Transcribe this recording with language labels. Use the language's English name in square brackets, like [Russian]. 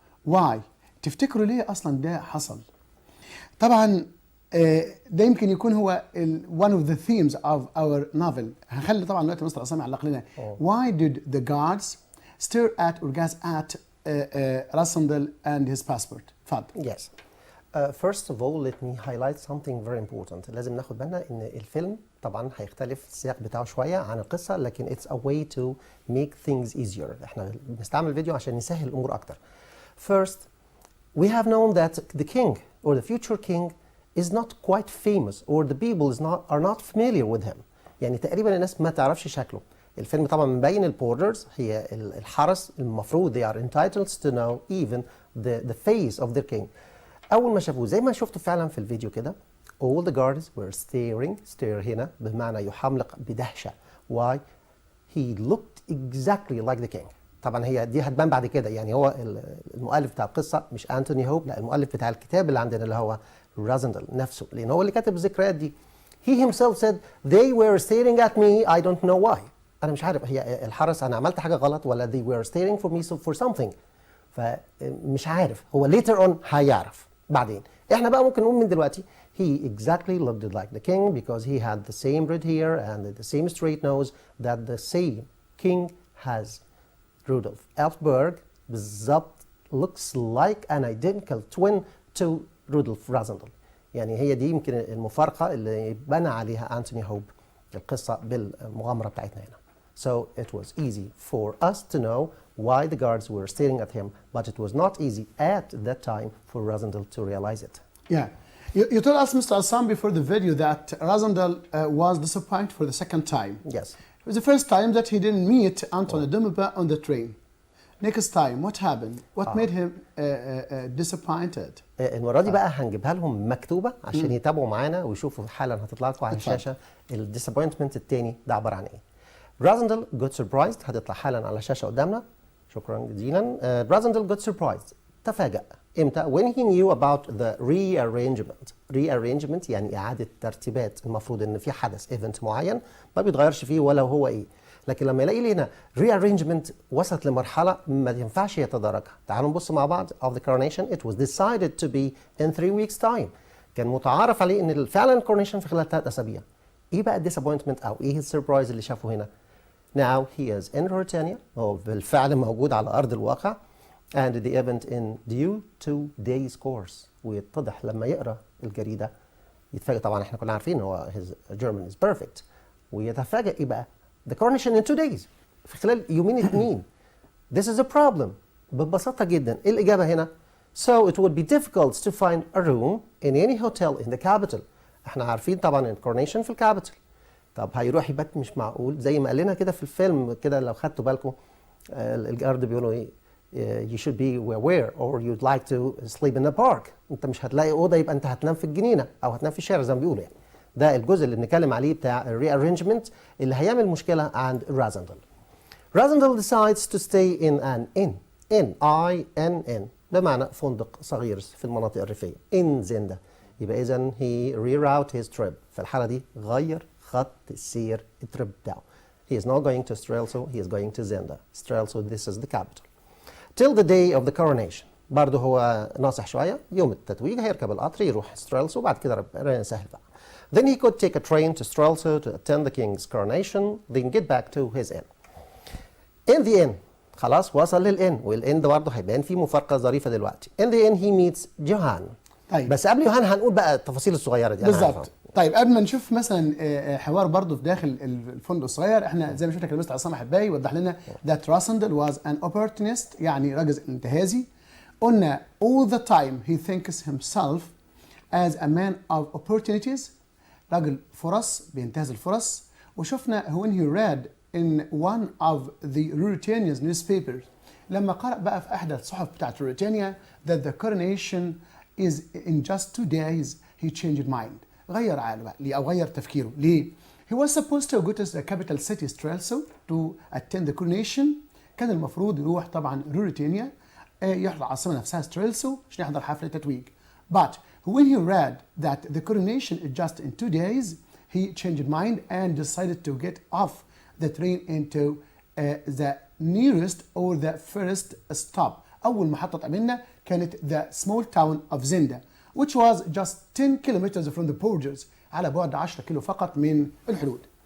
[English] Why؟ [Arabic] تفتكروا ليه اصلا ده حصل؟ طبعا ده يمكن يكون هو [English] one of the themes of our novel. [Arabic] هنخلي طبعا دلوقتي مستر عصام يعلق لنا. [English] Why did the guards stare at or gaze at Rassendahl and his passport? [Arabic] فضل. [English] Yes. First of all, let me highlight something very important. [Arabic] لازم ناخد بالنا ان الفيلم طبعا هيختلف السياق بتاعه شويه عن القصه، لكن [English] it's a way to make things easier. [Arabic] احنا بنستعمل فيديو عشان نسهل الامور اكتر. [English] First, we have known that the king or the future king is not quite famous or the people are not familiar with him. [Arabic] يعني تقريبا الناس ما تعرفش شكله. الفيلم طبعا مبين البوردرز هي الحرس المفروض [English] they are entitled to know even the face of their king. [Arabic] أول ما شافوه زي ما شفتوا فعلا في الفيديو كده [English] all the guards were stare [Arabic] هنا بمعنى يحملق بدهشة. [English] Why? He looked exactly like the king. [Arabic] طبعا هي دي هتبان بعد كده، يعني هو المؤلف بتاع القصة مش أنتوني هوب، لا المؤلف بتاع الكتاب اللي عندنا اللي هو رازندل نفسه، لأن هو اللي كاتب الذكريات دي. [English] He himself said they were staring at me I don't know why. [Arabic] أنا مش عارف هي الحرس أنا عملت حاجة غلط ولا [English] they were staring for me for something. [Arabic] فمش عارف، هو [English] later on [Arabic] هيعرف بعدين. احنا بقى ممكن نقول من دلوقتي [English] he exactly looked like the king because he had the same red hair and the same straight nose that the same king has. Rudolf Elfberg [Arabic] بالظبط [English] looks like an identical twin to Rudolf Rassendahl. [Arabic] يعني هي دي يمكن المفارقة اللي بنى عليها أنتوني هوب القصة بالمغامرة بتاعتنا هنا. [English] So it was easy for us to know why the guards were staring at him, but it was not easy at that time for Rassendahl to realize it. Yeah. You told us, Mr. Assam, before the video that Rassendahl was disappointed for the second time. Yes. It was the first time that he didn't meet Anton Dumba on the train. Next time, what happened? What made him disappointed? [Arabic] المرة دي بقى هنجيبها لهم مكتوبة عشان يتابعوا معانا ويشوفوا حالا هتطلع لكم على الشاشة الديسابوينتمنت التاني ده عبارة عن ايه. [English] Rassendahl got surprised [Arabic] هتطلع حالا على الشاشة قدامنا. شكرا جزيلا. [English] Rassendahl got surprised [Arabic] تفاجأ. امتى؟ [English] when he knew about the rearrangement [Arabic] يعني إعادة ترتيبات. المفروض إن في حدث event معين ما بيتغيرش فيه ولا هو إيه. لكن لما يلاقي لي هنا rearrangement وصلت لمرحلة ما ينفعش يتداركها. تعالوا نبص مع بعض [English] of the coronation. It was decided to be in 3 weeks time. [Arabic] كان متعارف عليه إن فعلا الcoronation في خلال 3 أسابيع. إيه بقى disappointment أو إيه السربرايز اللي شافه هنا؟ [English] Now he is in Ruritania. [Arabic] هو بالفعل موجود على أرض الواقع. [English] And the event in due to days course. [Arabic] ويتضح لما يقرأ الجريدة يتفاجئ طبعا احنا كنا عارفين هو [English] his German is perfect. [Arabic] ويتفاجئ إيه بقى؟ [English] The coronation in 2 days. [Arabic] في خلال يومين اتنين. [English] This is a problem. [Arabic] ببساطة جدا. إيه الإجابة هنا؟ [English] So it would be difficult to find a room in any hotel in the capital. [Arabic] احنا عارفين طبعا الكورونيشن في الكابيتال. طب هيروح يبات مش معقول زي ما قال لنا كده في الفيلم كده لو خدتوا بالكم الجارد بيقولوا ايه [English] you should be aware or you'd like to sleep in a park. [Arabic] انت مش هتلاقي اوضه يبقى انت هتنام في الجنينه او هتنام في الشارع زي ما بيقولوا يعني. ده الجزء اللي بنتكلم عليه بتاع الريارينجمنت اللي هيعمل مشكله عند رازندل. [English] Rassendyll decides to stay in an inn. [Arabic] INN بمعنى فندق صغير في المناطق الريفيه. [English] in Zenda. [Arabic] يبقى اذا [English] he reroute his trip. [Arabic] في الحاله دي غير خط السير التريب بتاعه. [English] He is not going to Strelso, he is going to Zenda. Strelso, this is the capital. Till the day of the coronation. [Arabic] برضه هو ناصح شوية. يوم التتويج هيركب القطر يروح Strelso وبعد كده ربنا يسهل بقى. [English] Then he could take a train to Strelso to attend the king's coronation, then get back to his inn. In the inn. [Arabic] خلاص وصل للإن والإن ده برضه هيبان فيه مفارقة ظريفة دلوقتي. [English] In the inn he meets Johan. [Arabic] طيب. بس قبل يوهان هنقول بقى التفاصيل الصغيرة دي. بالظبط. طيب قبل ما نشوف مثلا حوار برضه في داخل الفندق الصغير، احنا زي ما شفنا كده مستر عصام حباي وضح لنا [English] that Rasandel was an opportunist، [Arabic] يعني راجل انتهازي. قلنا [English] all the time he thinks himself as a man of opportunities، [Arabic] راجل فرص بينتهز الفرص. [English] وشفنا when he read in one of the Ruritania's newspapers، [Arabic] لما قرأ بقى في احدى الصحف بتاعت روريتانيا [English] that the coronation is in just 2 days he changed mind. [Arabic] غير عقله بقى ليه او غير تفكيره ليه؟ [English] He was supposed to go to the capital city Strelso to attend the coronation. [Arabic] كان المفروض يروح طبعا روريتانيا يحضر العاصمه نفسها ستريلسو عشان يحضر حفله التتويج. [English] But when he read that the coronation is just in 2 days he changed mind and decided to get off the train into the nearest or the first stop. [Arabic] أول محطة قابلنا كانت [English] the small town of Zenda which was just 10 kilometers from the borders، [Arabic] على بعد 10 كيلو فقط من الحدود.